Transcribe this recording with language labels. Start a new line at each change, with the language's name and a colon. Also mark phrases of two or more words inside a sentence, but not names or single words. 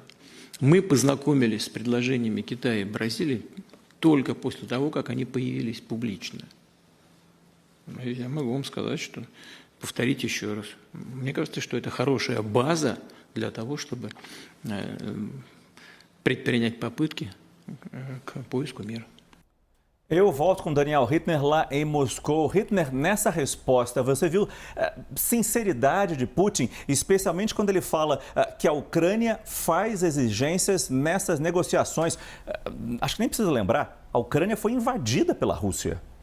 Russian: Мы познакомились с предложениями Китая и Бразилии только после того, как они появились публично. Я могу вам сказать, что повторить еще раз. Мне кажется, что это хорошая база для того, чтобы предпринять попытки к поиску мира.
Portuguese: Eu volto com Daniel Hittner lá em Moscou. Hittner, nessa resposta, você viu sinceridade de Putin, especialmente quando ele fala que a Ucrânia faz exigências nessas negociações. Acho que nem precisa lembrar, a Ucrânia foi invadida pela Rússia.